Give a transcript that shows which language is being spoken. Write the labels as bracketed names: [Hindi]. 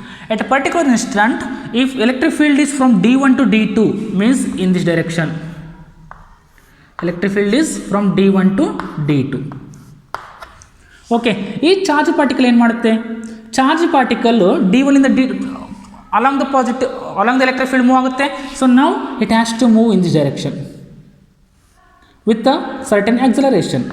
[English] At a particular instant, if electric field is from D1 to D2, means in this direction. Electric field is from D1 to D2. [Kannada] Okay, ಈ charge particle ಏನು ಮಾಡುತ್ತೆ? Charge particle D1 ಇಂದ [English] along the electric field [Kannada] move ಆಗುತ್ತೆ. [English] So now it has to move in this direction with a certain acceleration.